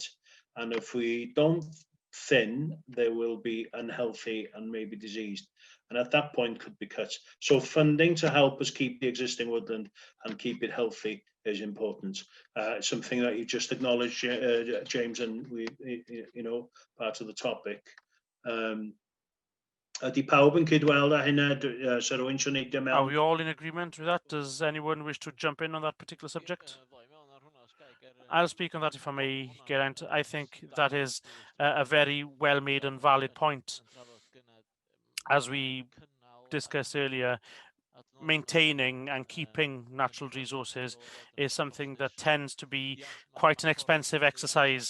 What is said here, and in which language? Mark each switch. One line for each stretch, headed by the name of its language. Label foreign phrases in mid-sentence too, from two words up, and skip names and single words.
English: And if we don't thin, they will be unhealthy and maybe diseased. And at that point could be cut. So funding to help us keep the existing woodland and keep it healthy is important. Something that you just acknowledged, James, and we, you know, part of the topic.
Welsh: Ydy pawb yn cydweld â hynna? So rwy'n siŵr neidio mewn?
English: Are we all in agreement with that? Does anyone wish to jump in on that particular subject? I'll speak on that if I may, Geraint. I think that is a very well made and valid point. As we discussed earlier, maintaining and keeping natural resources is something that tends to be quite an expensive exercise.